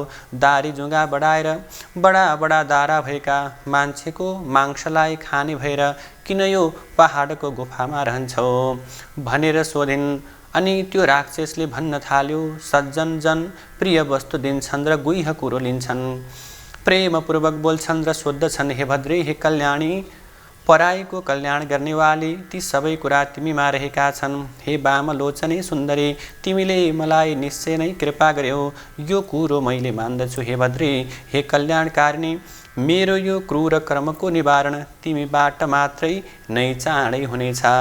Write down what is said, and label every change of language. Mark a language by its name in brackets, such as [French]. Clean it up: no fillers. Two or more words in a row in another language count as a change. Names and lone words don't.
[Nepali] दारी जुँगा बढाएर बडा बडा दारा भएका मान्छेको मांसलाई खाने भएर किन यो पहाडको गुफामा रहन्छौ भनेर सोधिन्। अनि त्यो राक्षसले भन्न थाल्यो, सज्जन जन प्रिय वस्तु दिन्छन् र गुह्य कुरो लिन्छन्, प्रेमपूर्वक बोल्छन् र सोद्धछन्, हे भद्रे, हे कल्याणी, पराईको कल्याण गर्नेवाली ती सबै कुरा तिमीमा रहेका छन्। हे वामलोचने सुन्दरी, तिमीले मलाई निश्चय नै कृपा गर्यौ, यो कुरो मैले मान्दछु। हे भद्रे, हे कल्याणकारिणी, मेरो यो क्रूर कर्मको निवारण तिमीबाट मात्रै नै चाँडै हुनेछ।